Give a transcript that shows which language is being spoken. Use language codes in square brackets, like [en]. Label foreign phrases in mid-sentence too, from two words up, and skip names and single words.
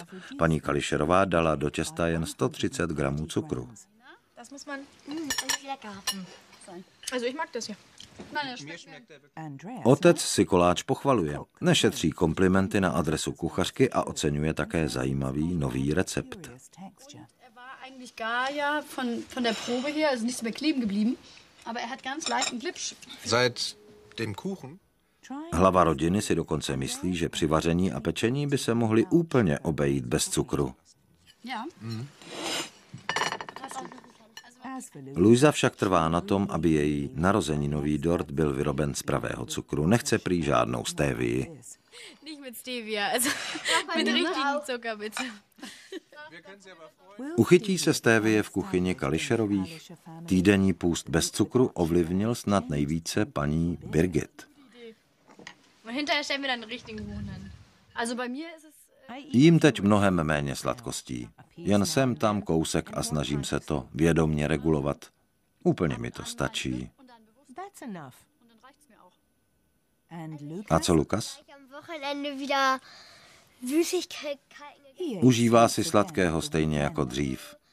[cs] Paní Kališerová dala do těsta jen 130 gramů cukru. Otec si koláč pochvaluje. Nešetří komplimenty na adresu kuchařky a oceňuje také zajímavý nový recept. [de] Seit dem Kuchen? [cs] Hlava rodiny si dokonce myslí, že při vaření a pečení by se mohli úplně obejít bez cukru. Luisa však trvá na tom, aby její narozeninový dort byl vyroben z pravého cukru. Nechce prý žádnou stévii. [de] Nicht mit Stevia, also mit richtigen Zucker, bitte. [cs] Uchytí se stévie v kuchyni Kališerových? Týdenní půst bez cukru ovlivnil snad nejvíce paní Birgit. [de] Hinterher stellen wir dann einen richtigen Huhn hin. Also bei mir ist es [cs] Jím teď mnohem méně sladkostí. Jen sem tam kousek a snažím se to vědomně regulovat. Úplně mi to stačí. A co Lukas? Užívá si sladkého stejně jako dřív.